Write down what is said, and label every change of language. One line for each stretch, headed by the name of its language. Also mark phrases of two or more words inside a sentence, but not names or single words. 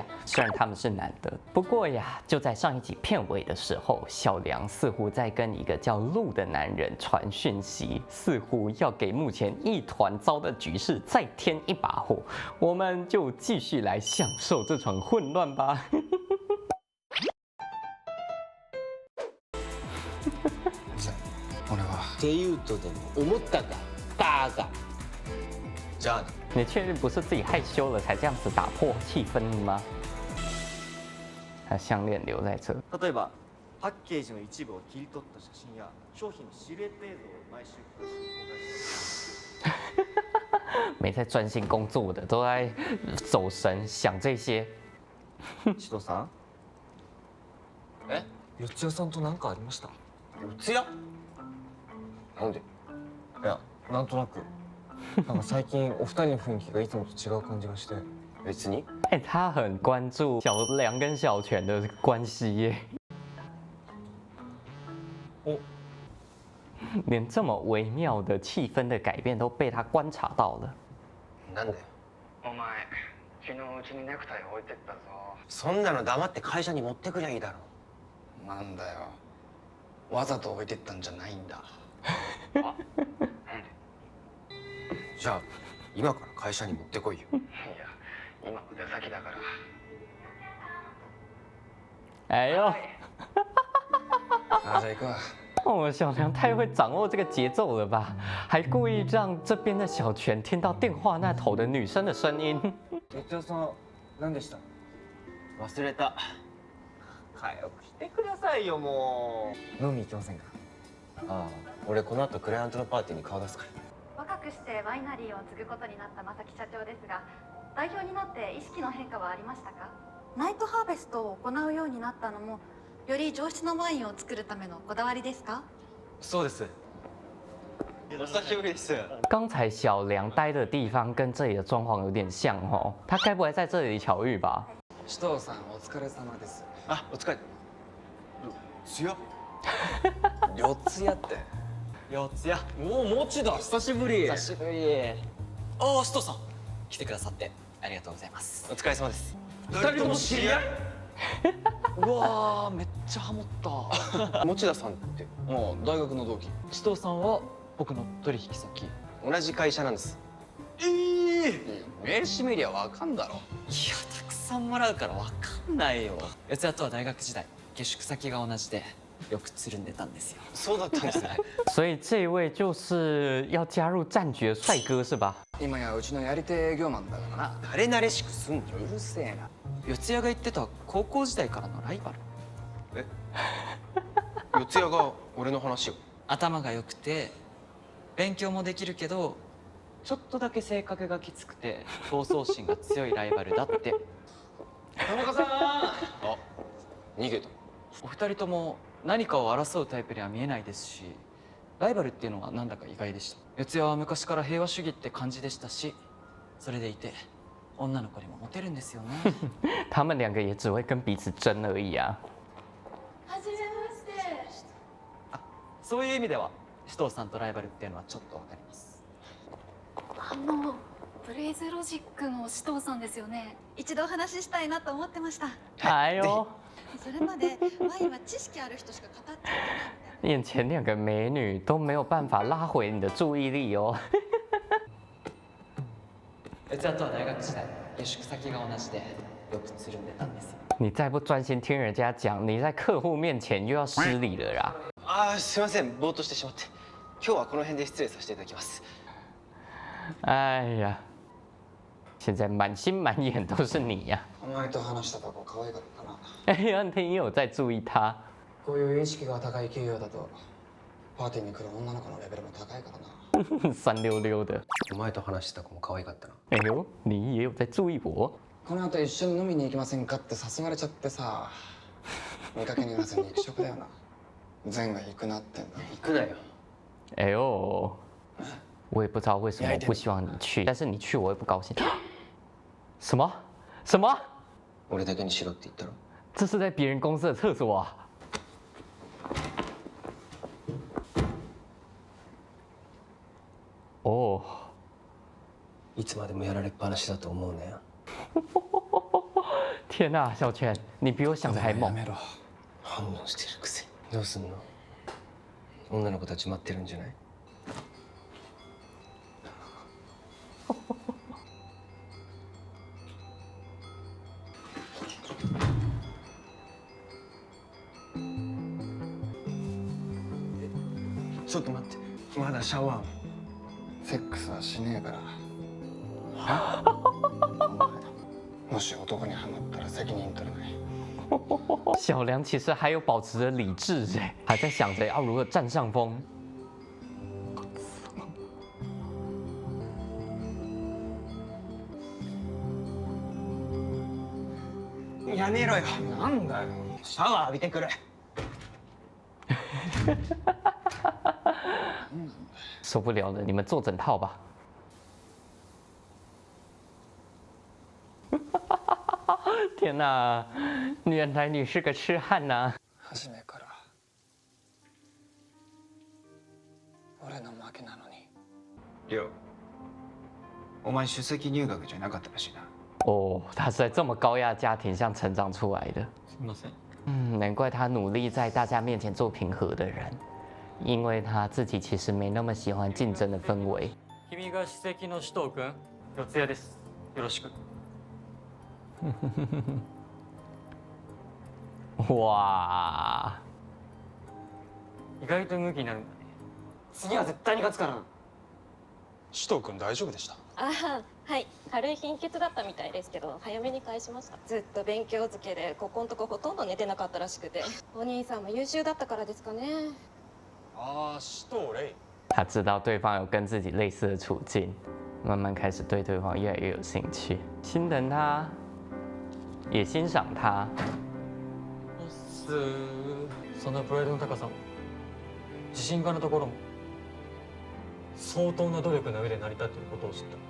Chinese: 虽然他们是男的，不过呀，就在上一集片尾的时候，小梁似乎在跟一个叫陆的男人传讯息，似乎要给目前一团糟的局势再添一把火。我们就继续来享受这场混乱吧。
Japanese: 俺はって言うとでも思ったかバカ。じゃあね。
Chinese: 你确定不是自己害羞了才这样子打破气氛吗？他项链留在这。
Japanese: 例えばパッケージの一部を切り取った写真や商品のシルエット映像を毎週公開してい
Chinese: 没在专心工作的，都在走神想这些。
Japanese: 首藤さん、え？四谷さんと何かありました？四谷？なんで？いや、なんとなくなんか最近お二人の雰囲気がいつもと違う感じがして。別に。
Chinese: 他很关注小梁跟小泉的关系耶。
Japanese: お、
Chinese: 连这么微妙的气氛的改变都被他观察到了。
Japanese: なんで？お前昨日うちにネクタイ置いてったぞ。そんなの黙って会社に持ってくりゃいいだろ。なんだよ、わざと置いてったんじゃないんだ。じゃあ今から会社に持ってこいよ。いや、今の出先だから。
Chinese: 哎呦，
Japanese: あ、じゃあ行くわ。
Chinese: 哦，小梁太会掌握这个节奏了吧？还故意让这边的小泉听到电话那头的女生的声音。
Japanese: 四谷さん、何でした？忘れた。早くしてくださいよも飲み行きませんか？う。ああ、俺この後クライアントのパーティーに顔出すから。若くしてワイナリーを継ぐことになった正木社長ですが、代表になって意識の変化はありましたか？ナイトハーベストを行うようになったのも、より上質なワインを作るためのこだわりですか？そうです。お久しぶりです。
Chinese: 刚才小梁待的地方跟这里的装潢有点像哦，他该不会在这里巧遇吧？
Japanese: 首藤さん、お疲れ様です。あ、お疲れ。四谷？四谷って。四谷。おお、もちだ。久しぶり。久しぶり。ああ、首藤さん、来てくださってありがとうございます。お疲れ様です。二人とも知り合い？うわー、めっちゃハモった。持田さんって。もう大学の同期。首藤さんは僕の取引先。同じ会社なんです。名刺見りゃわかんだろ。いや、たくさんもらうからわかんないよ。四谷とは大学時代下宿先が同じでよくつるんでたんですよ。そうだったんですね。
Chinese: 所以这位就是要加入战局的帅哥是吧？
Japanese: 今やうちのやり手営業マンだからな。誰慣れしくすんの。うるせえな。四谷が言ってた高校時代からのライバル。え？四谷が俺の話を。頭が良くて勉強もできるけどちょっとだけ性格がきつくて闘争心が強いライバルだって。田中さん。あ、逃げた。お二人とも何かを争うタイプには見えないですし、ライバルっていうのはなんだか意外でした。四谷は昔から平和主義って感じでしたし、それでいて女の子にもモテるんですよね。
Chinese: 他们两个也只会跟彼此争而已啊。
Japanese: はじめまして。そういう意味では首藤さんとライバルっていうのはちょっとわかります。ブレイズロジックの首藤さんですよね。一度お話ししたいなと思ってました。
Chinese: 哎呦，
Japanese: それまでワインは知識ある人しか語っちゃいけないみたいな。
Chinese: 眼前两个美女都没有办法拉回你的注意力哦。
Japanese: 四谷とは大学時代下宿先が同じでよくつるんでたんですよ。
Chinese: 你再不专心听人家讲，你在客户面前又要失礼了啦。
Japanese: あー、すいません、ぼーっとしてしまって。今日はこの辺で失礼させていただきます。
Chinese: 哎呀，现在满心满眼都是你呀、
Japanese: お前と話したとこ可愛かったな。
Chinese: 哎呀，你有在注意他。
Japanese: こういう意識が高い企業だとパーティーに来る女の子のレベルも高いからな。
Chinese: 酸溜溜的。
Japanese: お前と話した子も可愛かったな。
Chinese: 哎呦，你也有在注意我。
Japanese: この後一緒に飲みに行きませんかって誘われちゃってさ、見かけによらず肉食だよな。善が行くなってんだ。行くなよ。
Chinese: 哎呦，我也不知道为什么我不希望你去，但是你去我也不高兴。什么？什么？
Japanese: 俺だけにしろって言ったろ。
Chinese: 这是在别人公司的厕所啊！哦，
Japanese: いつまでもやられっぱなしだと思うなよ。
Chinese: 天哪，小泉，你比我想的还猛。
Japanese: 反応してるくせに。どうすんの？女の子たち待ってるんじゃない？ちょっと待って、まだシャワーも。セックスはしねえから。もし男にはまったら責任取れない。
Chinese: 小梁其实还有保持着理智哎，还在想着要如何占上风。
Japanese: やめろよ。なんだよ。シャワー浴びてくる。
Chinese: 受不了了，你们做整套吧。天哪，原来你是个痴汉呐！
Japanese: 初めから俺の負けなのに。りょう、お前首席入学じゃなかったらしいな。
Chinese: 哦，他是在这么高压家庭下成长出来的。
Japanese: すみません。
Chinese: 难怪他努力在大家面前做平和的人，因为他自己其实没那么喜欢竞争的氛围。
Japanese: 君が首席の首藤君、四谷です。よろしく。
Chinese: 哇，
Japanese: 意外と向きになるんだね。次は絶対に勝つからな。首藤君大丈夫でした？ああ、はい、軽い貧血だったみたいですけど早めに返しました。ずっと勉強漬けでここんとこほとんど寝てなかったらしくて、お兄さんも優秀だったからですかね。ああ、首藤レイ。
Chinese: 他知道对方有跟自己类似的处境，慢慢开始对对方越来越有兴趣，心疼他，也欣赏他。
Japanese: そのプライドの高さも自信家のところも相当な努力の上で成り立っていることを知った。